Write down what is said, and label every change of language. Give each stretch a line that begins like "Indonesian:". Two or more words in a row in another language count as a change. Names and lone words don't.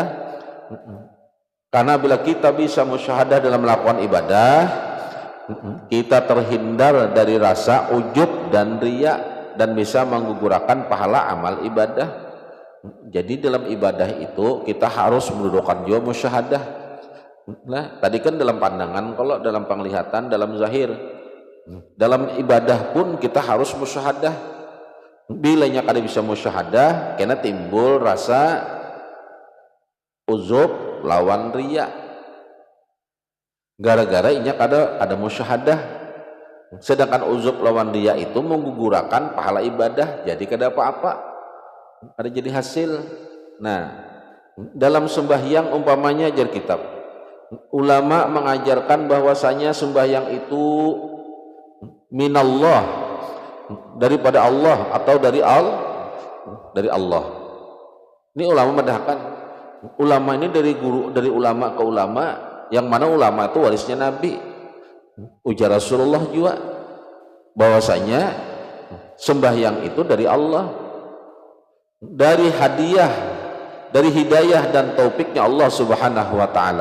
Indonesian: Karena bila kita bisa musyahadah dalam melakukan ibadah, kita terhindar dari rasa ujub dan riya dan bisa menggugurkan pahala amal ibadah. Jadi dalam ibadah itu kita harus mendudukkan juga musyahadah. Nah, tadi kan dalam pandangan, kalau dalam penglihatan, dalam zahir. Dalam ibadah pun kita harus musyahadah.
Banjar: Bilanya kada bisa musyahadah, karena timbul rasa ujub lawan riya. Gara-gara inya ada musyahadah. Sedangkan uzub lawan dia itu menggugurkan pahala ibadah, jadi kada apa-apa, ada jadi hasil.
Indonesian: Nah dalam sembahyang umpamanya ajar kitab, ulama mengajarkan bahwasanya sembahyang itu minallah, daripada Allah atau dari Allah. Ini ulama mendahkan. Ulama ini dari ulama ke ulama, yang mana ulama itu warisnya Nabi. Ujar Rasulullah juga bahwasanya sembahyang itu dari Allah, dari hadiah dari hidayah dan taufiknya Allah
Arabic: سبحانه وتعالى.